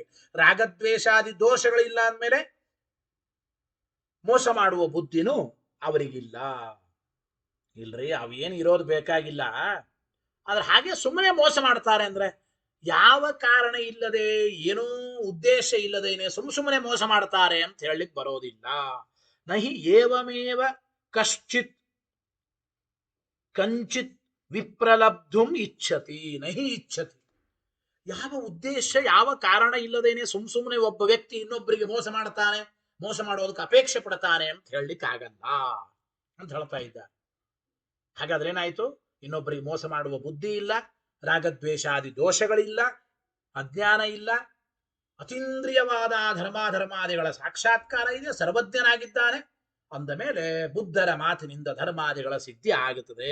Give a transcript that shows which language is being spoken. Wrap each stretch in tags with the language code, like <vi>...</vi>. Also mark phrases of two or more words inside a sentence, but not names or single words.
<kn>ರಾಗದ್ವೇಷಾದಿ ದೋಷಗಳಿಲ್ಲ ಅಂದಮೇಲೆ ಮೋಸ ಮಾಡುವ ಬುದ್ಧಿನೂ ಅವರಿಗಿಲ್ಲ. ಇಲ್ರಿ, ಅವೇನು ಇರೋದು ಬೇಕಾಗಿಲ್ಲ. ಆದ್ರೆ ಹಾಗೆ ಸುಮ್ಮನೆ ಮೋಸ ಮಾಡ್ತಾರೆ ಅಂದ್ರೆ ಯಾವ ಕಾರಣ ಇಲ್ಲದೆ, ಏನೂ ಉದ್ದೇಶ ಇಲ್ಲದೇನೆ ಸುಮ್ಮನೆ ಮೋಸ ಮಾಡ್ತಾರೆ ಅಂತ ಹೇಳಲಿಕ್ಕೆ ಬರೋದಿಲ್ಲ.</kn> <sa>ನಹಿ ಏವಮೇವ ಕಶ್ಚಿತ್ ಕಂಚಿತ್ ವಿಪ್ರಲಬ್ಧುಂ ಇಚ್ಛತಿ ನಹಿ ಇಚ್ಛತಿ.</sa> <kn>ಯಾವ ಉದ್ದೇಶ, ಯಾವ ಕಾರಣ ಇಲ್ಲದೇನೆ ಸುಮ್ಮನೆ ಒಬ್ಬ ವ್ಯಕ್ತಿ ಇನ್ನೊಬ್ಬರಿಗೆ ಮೋಸ ಮಾಡ್ತಾನೆ, ಮೋಸ ಮಾಡೋದಕ್ಕೆ ಅಪೇಕ್ಷೆ ಪಡ್ತಾನೆ ಅಂತ ಹೇಳಲಿಕ್ಕೆ ಆಗಲ್ಲ ಅಂತ ಹೇಳ್ತಾ ಇದ್ದ. ಹಾಗಾದ್ರೆ ಏನಾಯ್ತು? ಇನ್ನೊಬ್ಬರಿಗೆ ಮೋಸ ಮಾಡುವ ಬುದ್ಧಿ ಇಲ್ಲ, ರಾಗದ್ವೇಷಾದಿ ದೋಷಗಳಿಲ್ಲ, ಅಜ್ಞಾನ ಇಲ್ಲ, ಅತೀಂದ್ರಿಯವಾದ ಧರ್ಮಾದಿಗಳ ಸಾಕ್ಷಾತ್ಕಾರ ಇದೆ, ಸರ್ವಜ್ಞನಾಗಿದ್ದಾನೆ ಅಂದ ಮೇಲೆ ಬುದ್ಧರ ಮಾತಿನಿಂದ ಧರ್ಮಾದಿಗಳ ಸಿದ್ಧಿ ಆಗುತ್ತದೆ.</kn>